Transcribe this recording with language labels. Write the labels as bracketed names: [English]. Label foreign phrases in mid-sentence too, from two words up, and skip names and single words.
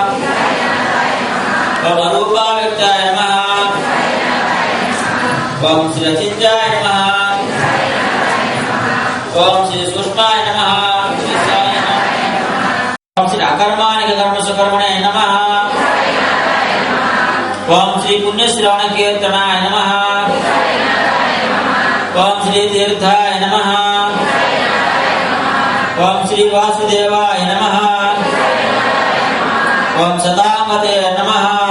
[Sanskrit] ఓం అరూపావ్యక్తాయ నమః. ఓం శ్రీ అచింత్యాయ నమః. ఓం శ్రీ సూక్ష్మాయ నమః. ఓం శ్రీ అకర్మానిక కర్మ సుకర్మణే श्री पुण्यश्रवण कीर्तनाय नमः। ओम श्री तीर्थाय नमः। ओम श्री वासुदेवाय नमः। ओम सदामते नमः।